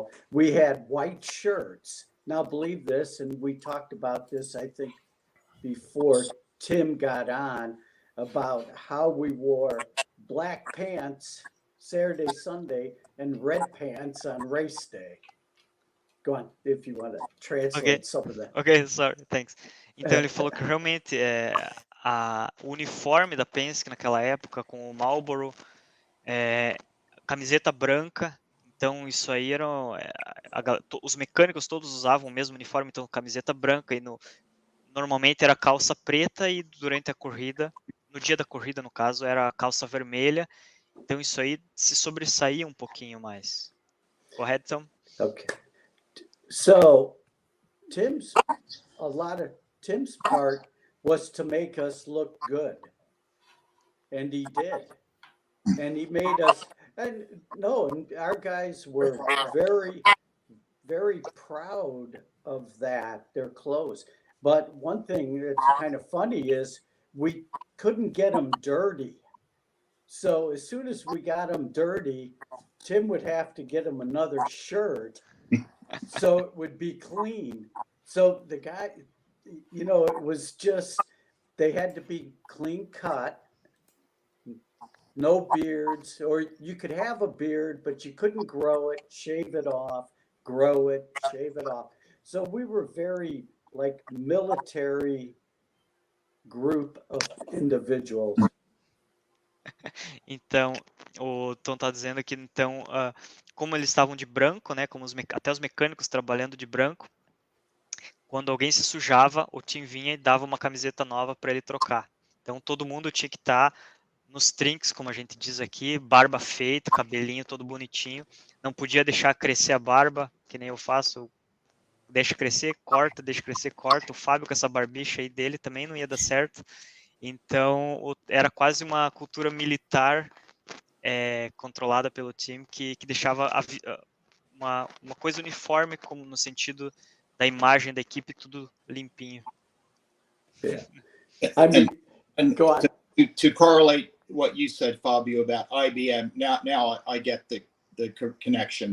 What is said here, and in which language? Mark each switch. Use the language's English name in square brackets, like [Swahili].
[English] We had white shirts. Now, believe this, and we talked about this, I think, before Tim got on, about how we wore black pants Saturday, Sunday, and red pants on race day. Go on, if you want to translate some of that. Ok, sorry, thanks. [Portuguese] Então ele falou que realmente o uniforme da Penske naquela época com o Marlboro, camiseta branca, então isso aí era os mecânicos todos usavam o mesmo uniforme, então camiseta branca e normalmente era calça preta e durante a corrida, no dia da corrida no caso, era calça vermelha, então isso aí se sobressaía um pouquinho mais. Correto, Tom? [English] Okay. So a lot of Tim's part was to make us look good. And he did. And he made us, and our guys were very, very proud of that, their clothes. But one thing that's kind of funny is we couldn't get them dirty. So as soon as we got them dirty, Tim would have to get him another shirt so it would be clean. So the guy, it was just, they had to be clean cut, no beards, or you could have a beard, but you couldn't grow it, shave it off, grow it, shave it off. So we were very like military group of individuals. [Portuguese] Então, o Tom tá dizendo que, então, como eles estavam de branco, né, como até os mecânicos trabalhando de branco, quando alguém se sujava, o Tim vinha e dava uma camiseta nova para ele trocar. Então, todo mundo tinha que estar nos trinks, como a gente diz aqui, barba feita, cabelinho todo bonitinho. Não podia deixar crescer a barba, que nem eu faço. Deixa crescer, corta, deixa crescer, corta. O Fábio com essa barbicha aí dele também não ia dar certo. Então, era quase uma cultura militar controlada pelo time que deixava uma coisa uniforme, como no sentido da imagem da equipe, tudo limpinho. [English] Yeah. I mean, go on. To correlate what you said, Fabio, about IBM, now I get the connection.